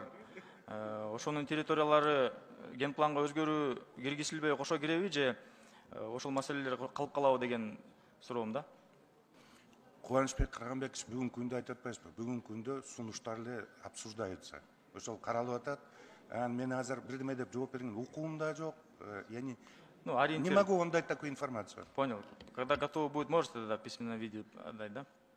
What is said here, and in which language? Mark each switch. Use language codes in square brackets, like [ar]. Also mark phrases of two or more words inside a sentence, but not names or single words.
[ky] Ошонун территориялары ген планга өзгөрүү киргизилбей кошо киреби же ошол маселелер калып калабы деген суроом да. Кубанычбек Карганбекович бүгүнкү күндө айтып атпайсызбы? Бүгүнкү күндө сунуштар эле обсуждаются. Ошол каралып атат. Мен азыр бирдеме деп жооп берген укуум да жок. [ru] Не могу вам дать такую информацию. Понял. Когда готово будет, можете тогда в письменном виде отдать, да?